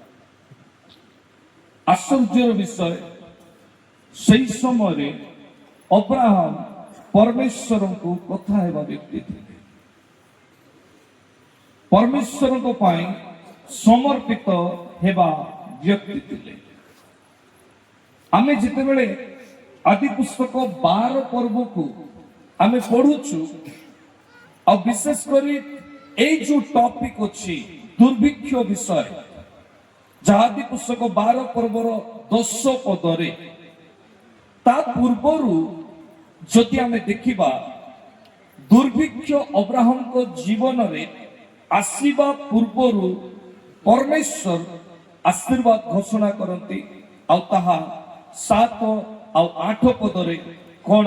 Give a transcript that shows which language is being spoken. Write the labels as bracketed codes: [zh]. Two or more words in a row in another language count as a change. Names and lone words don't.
[or] ଆଶ୍ଚର୍ଯ୍ୟର ବିଷୟ, ସେହି ସମୟରେ ଅବ୍ରାହମ ପରମେଶ୍ୱରଙ୍କୁ କଥା ହେବା ବ୍ୟକ୍ତି ଥିଲେ, ପରମେଶ୍ୱରଙ୍କ ପାଇଁ ସମର୍ପିତ ହେବା ବ୍ୟକ୍ତି ଥିଲେ। ଆମେ ଯେତେବେଳେ ଆଦି ପୁସ୍ତକ 12 ପର୍ବକୁ ଆମେ ପଢୁଛୁ, ଆଉ ବିଶେଷ କରି [bn] এই যে টপিক [or] ଅଛି [bn] দুর্ভিক্ষ বিষয়, [or] ଯାହା ଆଦି ପୁସ୍ତକ 12 ପର୍ବର 10 ପଦରେ, ତା ପୂର୍ବରୁ ଯଦି ଆମେ ଦେଖିବା, ଦୁର୍ଭିକ୍ଷ ଅବ୍ରାହମଙ୍କ ଜୀବନରେ ଆସିବା ପୂର୍ବରୁ ପରମେଶ୍ୱର ଆଶୀର୍ବାଦ ଘୋଷଣା କରନ୍ତି, ଆଉ ତାହା 7 ଆଉ 8 ପଦରେ କଣ?